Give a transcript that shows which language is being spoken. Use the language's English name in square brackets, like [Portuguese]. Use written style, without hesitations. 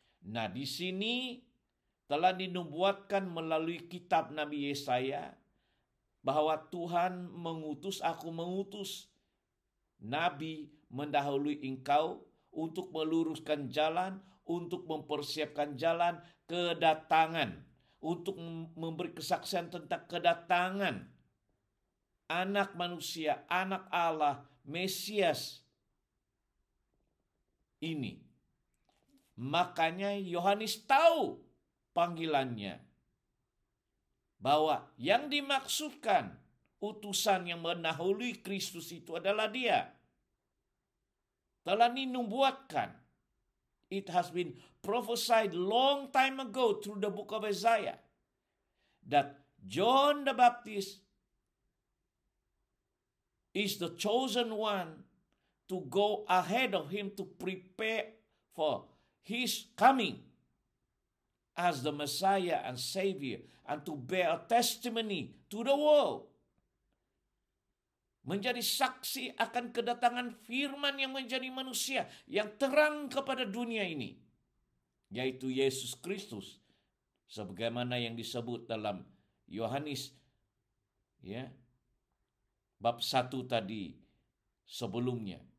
[Indonesian] Nah, di sini telah dinubuatkan melalui kitab Nabi Yesaya bahwa Tuhan mengutus, aku mengutus Nabi mendahului engkau untuk meluruskan jalan, untuk mempersiapkan jalan kedatangan, untuk memberi kesaksian tentang kedatangan anak manusia, anak Allah, Mesias ini. Makanya Yohanes tahu panggilannya, bahwa yang dimaksudkan utusan yang mendahului Kristus itu adalah dia. Telah dinubuatkan. [English] It has been prophesied long time ago through the book of Isaiah that John the Baptist is the chosen one to go ahead of him to prepare for his coming as the Messiah and Savior, and to bear a testimony to the world. [Indonesian] Menjadi saksi akan kedatangan firman yang menjadi manusia, yang terang kepada dunia ini, yaitu Yesus Kristus, sebagaimana yang disebut dalam Yohanes ya, bab 1 tadi sebelumnya.